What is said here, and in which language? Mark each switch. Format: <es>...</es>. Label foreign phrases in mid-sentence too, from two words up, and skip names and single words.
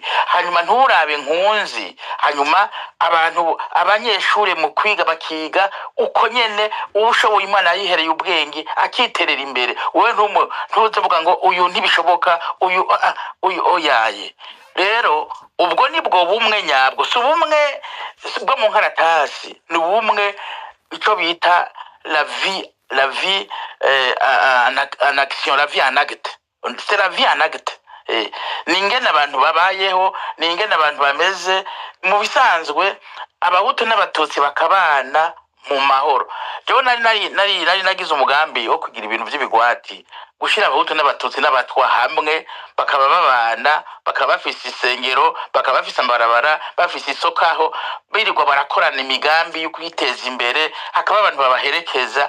<rn>Hanyuma nturabe nkunzi, hanyuma abantu abanyeshure mu kwiga bakiga uko nyene ushoboye Imana yihereye ubwenge akiterera imbere. Wewe ntuzovuga ngo uyu ntibishoboka, uyu oyaye. Rero ubwo nibwo bumwe nyabwo, si ubumwe bwo mu nkaratasi, ni ubumwe ico bita</rn> <fr>la vie en action, la vie en acte. C'est la vie en acte.</fr> <rn>Ningene abantu babayeho, ningene abantu bameze mu bisanzwe, abahutu n'abatutsi bakabana mu mahoro. Jewe nari nagize umugambi wo kugira ibintu by'ibigwati, gushira abahutu n'abatutsi n'abatwa hamwe bakaba babana, bakaba bafise isengero, bakaba bafise amabarabara, bafise isokaho, birirwa barakorana imigambi yo kwiteza imbere, hakaba abantu babaherekeza.</rn>